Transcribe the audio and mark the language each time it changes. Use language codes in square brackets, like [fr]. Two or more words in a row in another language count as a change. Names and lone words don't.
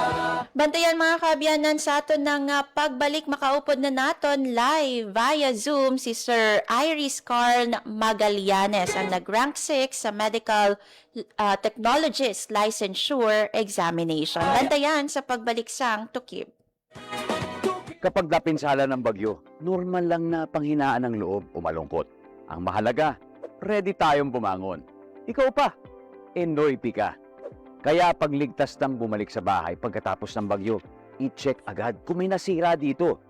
[hil] Bantayan mga kaabyanan sa aton ng pagbalik makaupod na naton [en] live via Zoom [hil] si Sir Iris Carn Magallanes ang nag-rank 6 sa Medical Technologist Licensure Examination. Bantayan sa pagbalik sang Tukib. [tl] Kapag napinsala ng bagyo, normal lang na panghinaan ng loob o malungkot. Ang mahalaga, ready tayong bumangon. Ikaw pa, enoy ka. Kaya pagligtas ng bumalik sa bahay pagkatapos ng bagyo, i-check agad kung may nasira dito.